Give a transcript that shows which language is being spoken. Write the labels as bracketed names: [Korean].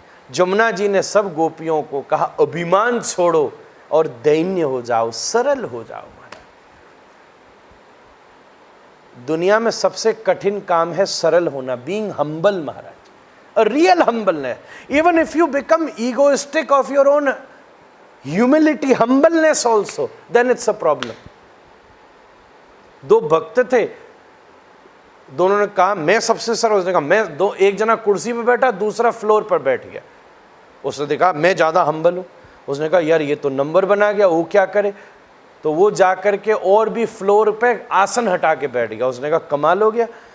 [Hindi] जमुना जी ने सब गोपियों को कहा, अभिमान छोड़ो और दैन्य हो जाओ, सरल हो जाओ। महाराज, दुनिया में सबसे कठिन काम है सरल होना, [English] being humble [Hindi] Maharaj, [English] a real humbleness. Even if you become egoistic of your own humility, humbleness also, then it's a problem. [Hindi] दो भक्त थे, दोनों ने कहा मैं सबसे सरल, उसने कहा मैं एक जना कुर्सी पे बैठा, दूसरा फ्लोर पर बैठ गया। उसने देखा मैं ज़्यादा हम्बल हूँ, उसने कहा यार ये तो नंबर बना गया, वो क्या करे। तो वो जा कर के और भी फ्लोर पे आसन हटा के बैठ गया। उसने कहा कमाल हो गया।